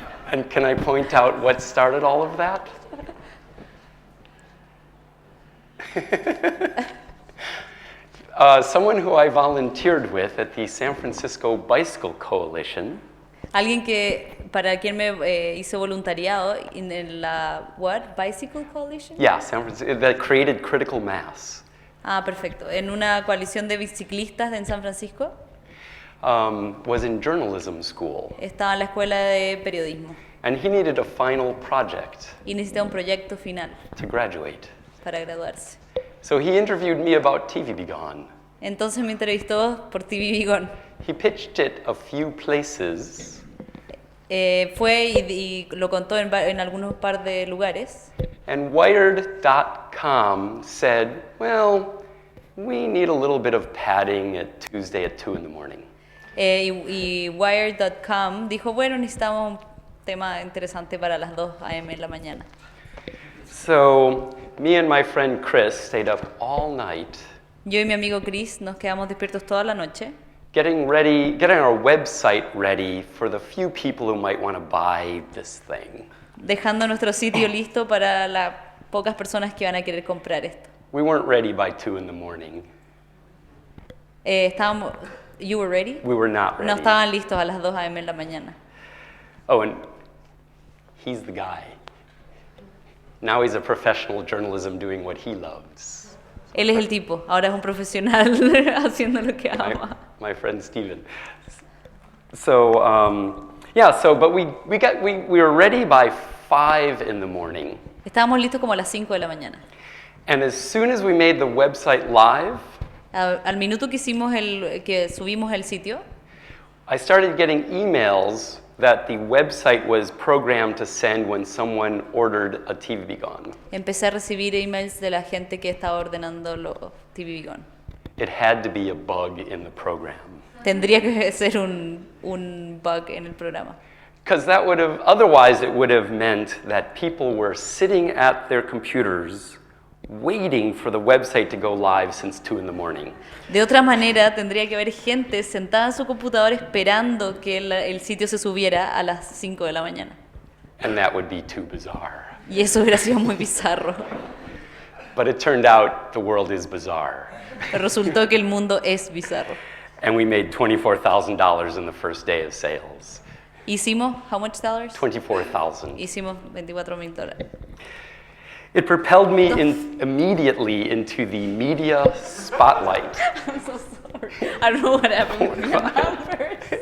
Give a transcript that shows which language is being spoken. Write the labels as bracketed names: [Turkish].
[English] And can I point out what started all of that? Someone who I volunteered with at the San Francisco Bicycle Coalition. [Spanish] Alguien para quien me hizo voluntariado en la Bicycle Coalition. [English] Yeah, San Francisco, that created critical mass. [Spanish] Ah, perfecto. En una coalición de biciclistas en San Francisco. [English] Was in journalism school. [Spanish] Estaba en la escuela de periodismo. [English] And he needed a final project. [Spanish] Y necesitaba un proyecto final. [English] To graduate. [Spanish] Para graduarse. [English] So he interviewed me about TV Begon. [Spanish] Entonces me entrevistó por TV Begon. [English] He pitched it a few places. [Spanish] Fue y lo contó en algunos par de lugares. [English] And Wired.com said, well, we need a little bit of padding at Tuesday at 2 in the morning. [Spanish] Y Wired.com dijo, bueno, necesitamos un tema interesante para las 2 a.m. en la mañana. [English] So me and my friend Chris stayed up all night. [Spanish] Yo y mi amigo Chris nos quedamos despiertos toda la noche. [English] Getting our website ready for the few people who might want to buy this thing. [Spanish] Dejando nuestro sitio listo para las pocas personas que van a querer comprar esto. [English] We weren't ready by 2 in the morning. You were ready? We were not ready. [Spanish] No estaban listos a las 2 a.m. en la mañana. [English] Oh, and he's the guy. Now he's a professional journalism doing what he loves. [Spanish] Él es el tipo, ahora es un profesional haciendo lo que ama. [English] My friend Steven. So, but we were ready by 5 in the morning. [Spanish] Estábamos listos como a las 5 de la mañana. [English] And as soon as we made the website live, [Spanish] Al minuto que subimos el sitio, [English] I started getting emails that the website was programmed to send when someone ordered a TV Begon. [Spanish] empecé a recibir emails de la gente que estaba ordenando los TV Begon. [English] It had to be a bug in the program. [Spanish] Tendría que ser un bug en el programa. [English] Because otherwise it would have meant that people were sitting at their computers waiting for the website to go live since 2 in the morning. [Spanish] De otra manera, tendría que haber gente sentada en su computador esperando que el sitio se subiera a las 5 de la mañana. [English] And that would be too bizarre. [Spanish] Y eso hubiera sido muy bizarro. [English] But it turned out the world is bizarre. [Spanish] Pero resultó que el mundo es bizarro. [English] And we made $24,000 in the first day of sales. [Spanish] Hicimos, [English] how much dollars? 24,000. [Spanish] Hicimos $24,000. [English] It propelled me immediately into the media spotlight. I'm so sorry. I don't know what happened with the numbers.